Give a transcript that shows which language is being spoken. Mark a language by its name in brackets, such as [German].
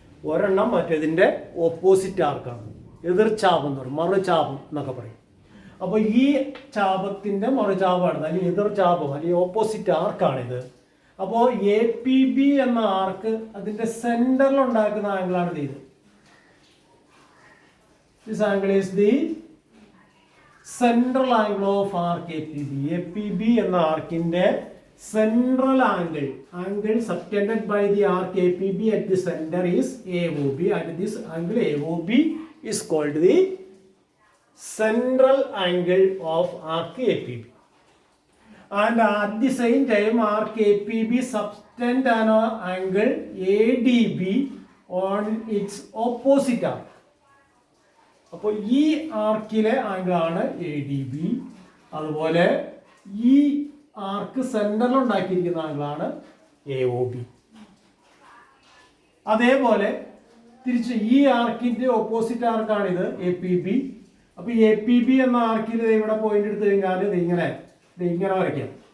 [Malayalam] ഒരെണ്ണം മറ്റേതിൻ്റെ ഓപ്പോസിറ്റ് ആർക്കാണ്. എതിർചാപം എന്ന് പറയും, മറുചാപം എന്നൊക്കെ പറയും. അപ്പോൾ ഈ ചാപത്തിൻ്റെ മറുചാപമാണ്, അല്ലെങ്കിൽ എതിർചാപം അല്ലെങ്കിൽ ഓപ്പോസിറ്റ് ആർക്കാണിത്. അപ്പോൾ എ പി ബി എന്ന ആർക്ക് അതിൻ്റെ സെൻറ്ററിൽ ഉണ്ടാക്കുന്ന ആംഗിളാണ് ഇത്. [English] This angle is the central angle of arc APB. [Malayalam] APB എന്ന ആർക്കിന്റെ [English] central angle subtended by the arc APB at the center is AOB, and this angle AOB is called the central angle of arc APB. And at the same time, arc APB subtend an angle ADB on its opposite arc. [Malayalam] അപ്പോൾ ഈ ആർക്കിലെ ആംഗിളാണ് A D B. അതുപോലെ ഈ ആർക്ക് സെന്ററിൽ ഉണ്ടാക്കിയിരിക്കുന്ന ആംഗിളാണ് A O B. അതേപോലെ തിരിച്ച് ഈ ആർക്കിന്റെ opposite ആർക്കാണിത് A P B. അപ്പോൾ എ പി ബി എന്ന ആർക്കിൽ ഇവിടെ പോയിന്റ് എടുത്തു കഴിഞ്ഞാൽ ഇങ്ങനെ വരയ്ക്കാം.